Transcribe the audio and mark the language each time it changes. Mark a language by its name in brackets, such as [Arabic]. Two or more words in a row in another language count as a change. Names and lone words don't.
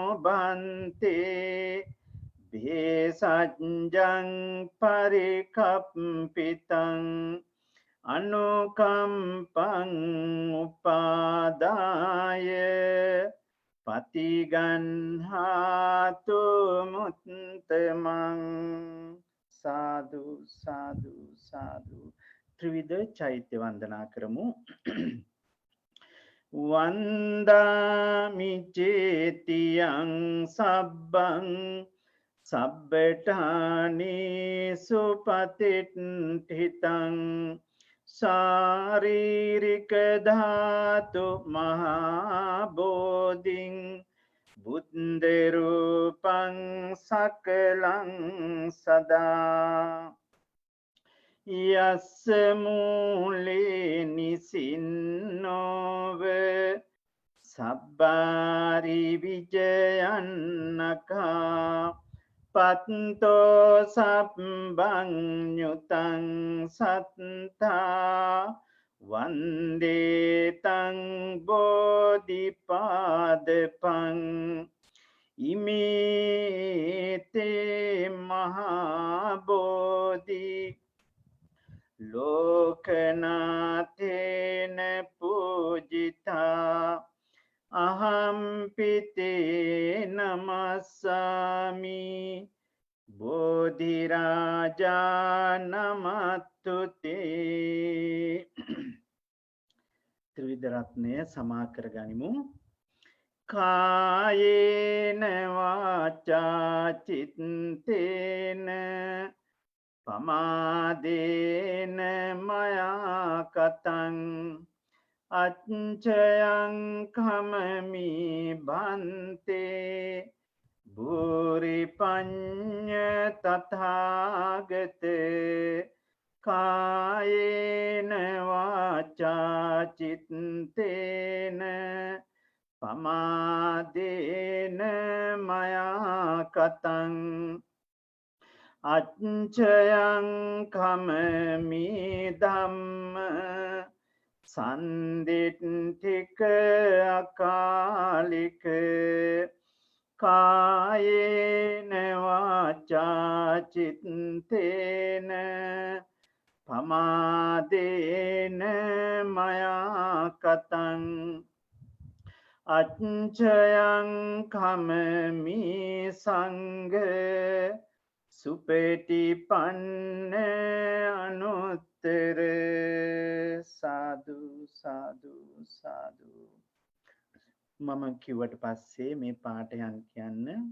[Pali] බන්තේ භේසජ්ජං පරිකප්පිතං අනුකම්පං උපාදාය පතිගන්හාතු මුත්තමං සාදු සාදු සාදු [Sinhala] ත්‍රිවිධ චෛත්‍ය වන්දනා කරමු [Pali] වන්දාමි චේතියං සබ්බං සබ්බඨානී සුපතිට්ඨිතං ශාරීරික ධාතු මහා බෝධින් බුද්ධ රූපං සකලං සදා යස්ස මූලේ නිසින්නෝව සබ්බාරි විජයන්නකා පත්තෝ සබ්බං ඤුතං සත්තා වන්දේතං බෝධිපාදපං ඉමේතේ මහා බෝධි ලෝකනාථේන පූජිතා අහම්පිතේ නමස්සාමි බෝධිරාජා නමත්තුතේ [Sinhala] ත්‍රිවිධ රත්නය සමා කරගනිමු [Pali] කායේන වාචා චිත්තේන පමාදේන මයා කතං අච්චයං කමමි බන්තේ භූරි පඤ්ඤ තථාගත चित्तेन පමාදේන මයා කතං අච්චයං කමමි ධම්ම සන්දිට්ඨික අකාලික කායේන වාචා චිත්තේන පමාදේන මයා කතං අච්චයං කමමි සංඝ සුපටිපන්න අනුත්තර සාදු සාදු සාදු [Sinhala] මම කිව්වට පස්සේ මේ පාඩයන් කියන්න